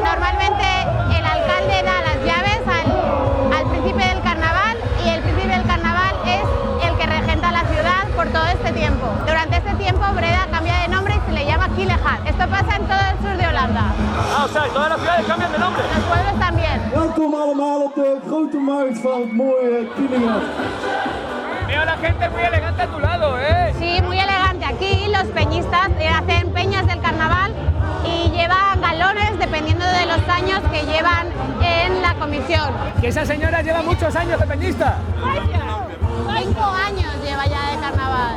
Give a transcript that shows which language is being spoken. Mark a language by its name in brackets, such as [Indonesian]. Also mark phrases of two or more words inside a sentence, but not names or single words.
[Spanish] Normalmente el alcalde da las llaves al príncipe del carnaval y el príncipe del carnaval es el que regenta la ciudad por todo este tiempo. Durante este tiempo Breda cambia de nombre y se le llama Kielegat. Esto pasa en todo el sur de Holanda. Ah, o sea, y todas las ciudades cambian de nombre. Los pueblos también. [Dutch] Welkom allemaal op de grote markt van het mooie Kielegat. [Spanish] Veo a la gente muy elegante a tu lado, ¿eh? Sí, muy elegante. Aquí los peñistas hacen peñas del carnaval y llevan galones dependiendo de los años que llevan en la comisión. Que esa señora lleva muchos años de peñista. 5 años lleva ya de carnaval.